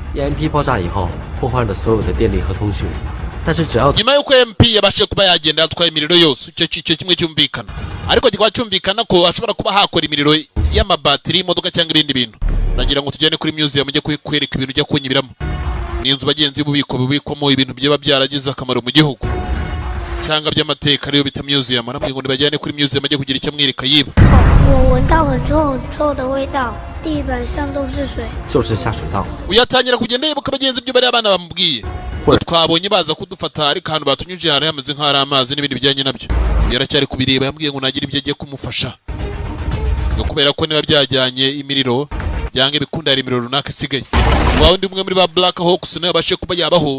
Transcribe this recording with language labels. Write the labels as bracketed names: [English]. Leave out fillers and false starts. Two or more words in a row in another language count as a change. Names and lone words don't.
[Chinese] EMP 爆炸以后，破坏了所有的电力和通讯。但是只要 [Kinyarwanda] nyuma y'uko MP yabashe kuba yagenda yatwaye imiriro yose, icyo kimwe cyumvikana, ariko kikaba cyumvikana ko ashobora kuba hakora imiriro y'amabatiri y'imodoka cyangwa ibindi bintu. Nagira ngo tujyane kuri museum mujye kwereka ibintu ujya kunyibiramo. Ni inzu bagenzi bubiko bubikwamo ibintu byaba byaragize akamaro mu gihugu cyangwa by'amateka, ariyo bita museum. Namwe ngo nibajyane kuri museum ajye kugira icyo amwereka yiba. [Chinese] 我闻到很臭很臭的味道，地板上都是水。就是下水道。 [Kinyarwanda] Uyatangira kugenda yibuka bagenzi byo bari abana bamubwiye. Twabonye baza kudufata ariko ahantu batunyuje hari hameze nk'ari amazi n'ibindi bijyanye nabyo. Yaracyari kubireba, yambwiye ngo nagira ibyo agiye kumufasha. Kubera ko niba byajyanye imiriro byange bikunda hari imiriro runaka isigaye. Wawe ndi umwe muri ba Black Hawks nayo yabashe kuba yabaho.